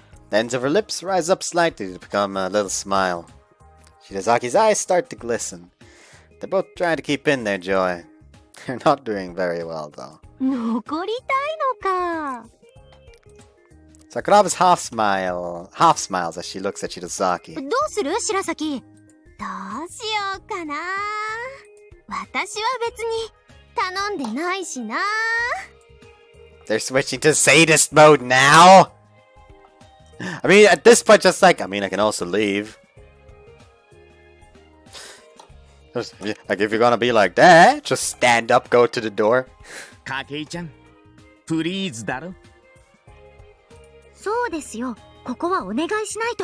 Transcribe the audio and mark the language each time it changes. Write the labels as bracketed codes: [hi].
[en] The ends of her lips rise up slightly to become a little smile. Shirazaki's eyes start to glisten. They're both trying to keep in their joy. They're not doing very well, though. [ja] 残りたいのか。 [en] Sakuraba's half smiles as she looks at Shirazaki. [ja] どうする白崎。どうしようかな。私は別に頼んでないしな。 [en] They're switching to sadist mode now? I mean, at this point, just like, I can also leave. Like, if you're gonna be like that, just stand up, go to the door. [ja] 筧ちゃん、プリーズだろ。そうですよ。ここはお願いしないと。